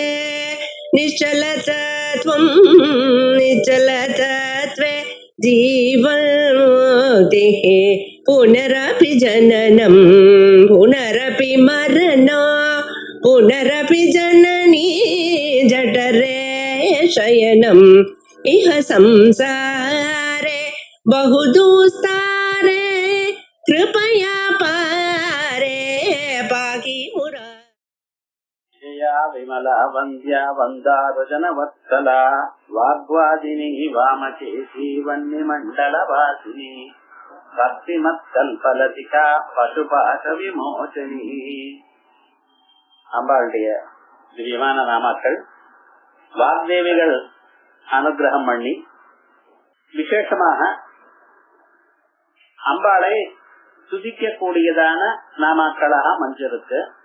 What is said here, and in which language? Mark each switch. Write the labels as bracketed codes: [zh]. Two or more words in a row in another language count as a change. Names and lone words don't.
[sa] निश्चलतत्वं निश्चलतत्वे जीवन्मुक्तिः पुनरपि जननं पुनरपि मरणं पुनरपि जननी जठरे शयनम् इह संसारे बहुदुस्तारे कृपया पारे पाहि मुरारे विमला वन्द्या वन्दारुजनवत्सला वाग्वादिनी वामकेशी वह्निमण्डलवासिनी भक्तिमत्कल्पलतिका पशुपाश विमोचनी. [ta] அம்பாளுடைய திவ்யமான நாமாக்கள் வாக்தேவிகள் அனுகிரகம் பண்ணி விசேஷமாக அம்பாளை துதிக்க கூடியதான நாமாக்களாக மஞ்சிருக்கு.